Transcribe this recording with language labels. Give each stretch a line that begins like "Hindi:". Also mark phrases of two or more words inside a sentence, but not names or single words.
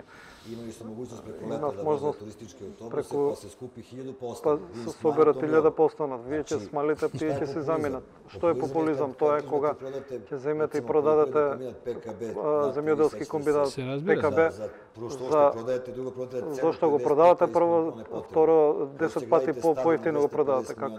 Serbian: Imali su mogućnost preko
Macedonian: Имав
Serbian: leta da voze
Macedonian: можност
Serbian: turističke autobuse,
Macedonian: преку-
Serbian: pa se skupi 1000
Macedonian: Па
Serbian: posto.
Macedonian: се соберат 1000 постанат. Вие ќе смалите, тие ќе се заменат. Што е популизам? Тоа е кога ќе земете и продадете земјоделски комбинат Се разбира. ПКБ. Што продадете, друго продадете. Зошто го продавате прво, второ 10 пати поевтино го продавате.